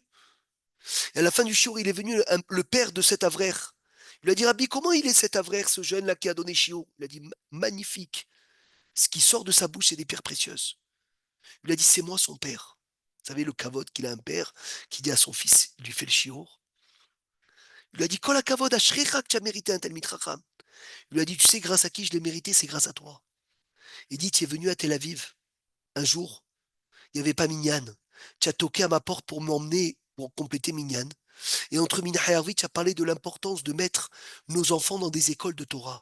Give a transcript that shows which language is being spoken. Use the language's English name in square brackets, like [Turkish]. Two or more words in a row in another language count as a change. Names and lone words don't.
[French] Et à la fin du chiour, il est venu le père de cet avrer. Il lui a dit Rabbi, comment il est cet avrer, ce jeune-là qui a donné chiour? Il a dit magnifique. Ce qui sort de sa bouche, c'est des pierres précieuses. Il lui a dit c'est moi son père. Vous savez le kavod qu'il a un père qui dit à son fils, il lui fait le chiour. Il lui a dit [Hebrew] כל הכבוד אשריך [French] que tu as mérité un [Hebrew] תלמיד חכם. [French] Il lui a dit tu sais grâce à qui je l'ai mérité, c'est grâce à toi. Il dit tu es venu à Tel Aviv un jour, il n'y avait pas Minyan. Tu as toqué à ma porte pour m'emmener pour compléter Minyan. Et entre Minyan et Harvey, tu as parlé de l'importance de mettre nos enfants dans des écoles de Torah.